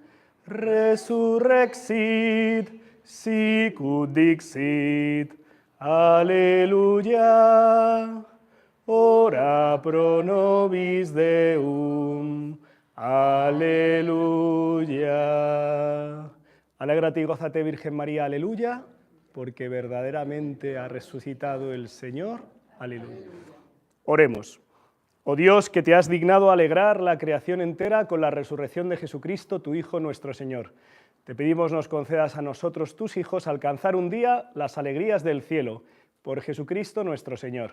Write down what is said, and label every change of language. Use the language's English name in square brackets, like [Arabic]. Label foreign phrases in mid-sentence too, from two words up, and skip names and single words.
[Latin] Resurrexit, sicut dixit, alleluia. Ora pro nobis Deum, alleluia. [Spanish] Alégrate y gózate, Virgen María, aleluya, porque verdaderamente ha resucitado el Señor. Aleluya. Oremos. Oh Dios, que te has dignado alegrar la creación entera con la resurrección de Jesucristo, tu Hijo nuestro Señor. Te pedimos nos concedas a nosotros, tus hijos, alcanzar un día las alegrías del cielo, por Jesucristo nuestro Señor.